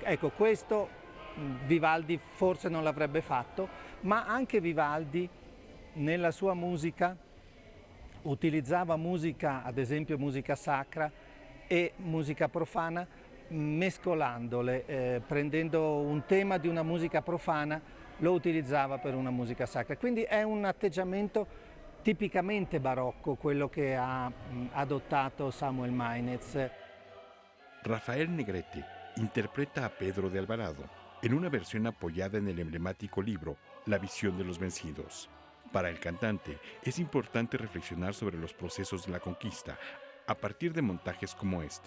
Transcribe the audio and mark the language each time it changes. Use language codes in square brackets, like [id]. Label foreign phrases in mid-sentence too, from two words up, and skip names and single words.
[it] Ecco, questo Vivaldi forse non l'avrebbe fatto, ma anche Vivaldi nella sua musica utilizzava musica, ad esempio musica sacra e musica profana, mescolandole, prendendo un tema di una musica profana, lo utilizzava per una musica sacra. Quindi è un atteggiamento tipicamente barocco quello che ha adottato Samuel Mainez. [es] Rafael Negrete interpreta a Pedro de Alvarado en una versión apoyada en el emblemático libro La visión de los vencidos. Para el cantante es importante reflexionar sobre los procesos de la conquista a partir de montajes como este.